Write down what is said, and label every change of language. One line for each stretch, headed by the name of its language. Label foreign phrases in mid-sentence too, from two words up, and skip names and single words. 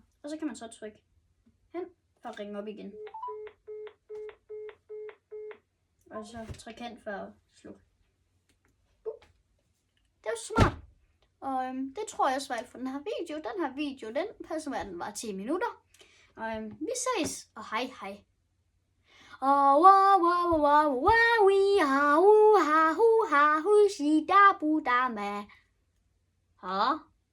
Danish: Og så kan man så trykke hen for at ringe op igen. Og så trykke hen for at slukke. Det er jo smart. Og det tror jeg også var alt for den her video. Den her video, den passer med, at den var 10 minutter. Og vi ses, og hej hej. Og wow wow wow wow we ha hu ha hu ha hu shi da bu da ma. Ha.